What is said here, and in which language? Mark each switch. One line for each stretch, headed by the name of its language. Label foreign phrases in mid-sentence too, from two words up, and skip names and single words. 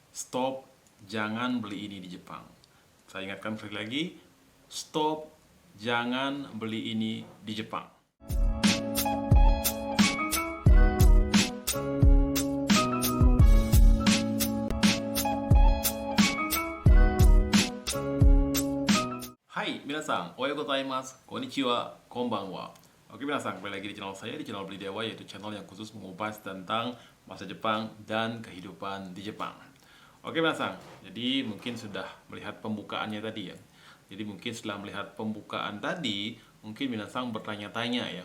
Indonesian: stop, jangan beli ini di Jepang. Saya ingatkan sekali lagi, stop, jangan beli ini di Jepang. Hai,
Japanese: みなさん、おはようございます、こんにちは、こんばんは.
Indonesian: Oke, minasan, kembali lagi di channel saya, di channel Beli Dewa, yaitu channel yang khusus mengupas tentang masa Jepang dan kehidupan di Jepang. Oke, minasan, jadi mungkin sudah melihat pembukaannya tadi ya. Jadi mungkin setelah melihat pembukaan tadi, mungkin minasan bertanya-tanya ya.